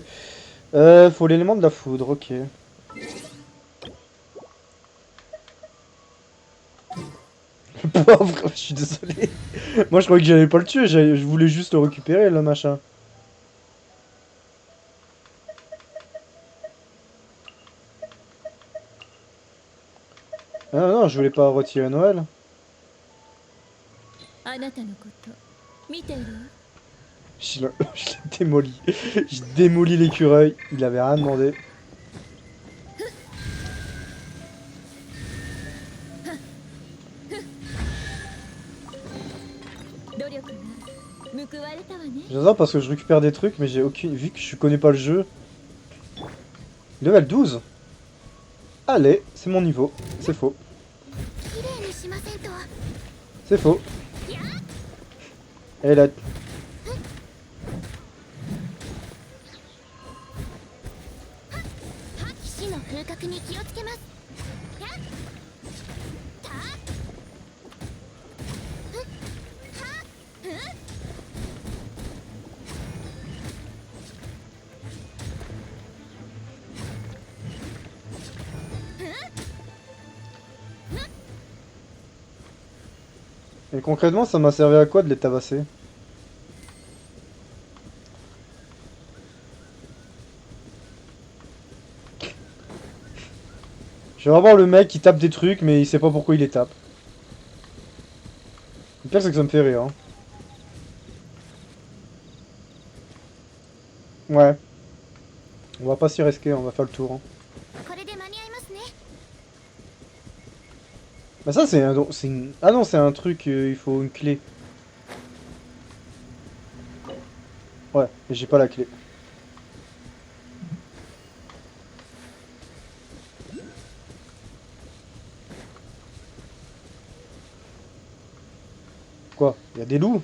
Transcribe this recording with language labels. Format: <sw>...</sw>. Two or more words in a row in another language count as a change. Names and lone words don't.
<fr>Faut l'élément de la foudre, ok. Le pauvre, je suis désolé. Moi je croyais que j'allais pas le tuer, je voulais juste le récupérer le machin. Ah non, je voulais pas retirer Noël.</fr> <ja>あなたのこと見ているわ。</ja> <fr>Je l'ai je l'ai démoli. J'ai démoli l'écureuil, il avait rien demandé.</fr> <ja>努力が報われたわね。</ja> <fr>J'adore parce que je récupère des trucs, mais j'ai aucune... Vu que je connais pas le jeu... Level 12. Allez, c'est mon niveau. C'est faux.</fr> <ja>綺麗にしませんと。</ja> <fr>C'est faux. Et là...</fr> <ja>騎士の風格に気をつけます。やっ。た。ふっ。は。ふっ。</ja> <fr>Et concrètement, ça m'a servi à quoi de les tabasser? Je vais avoir le mec qui tape des trucs, mais il sait pas pourquoi il les tape. Le pire, c'est que ça me fait rire. Hein. Ouais. On va pas s'y risquer, on va faire le tour. Hein.</fr> <ja>これで間に合いますね。</ja> <fr>Bah ça, c'est un... Ah non, c'est un truc, il faut une clé. Ouais, mais j'ai pas la clé. Quoi? Il y a des loups?</fr>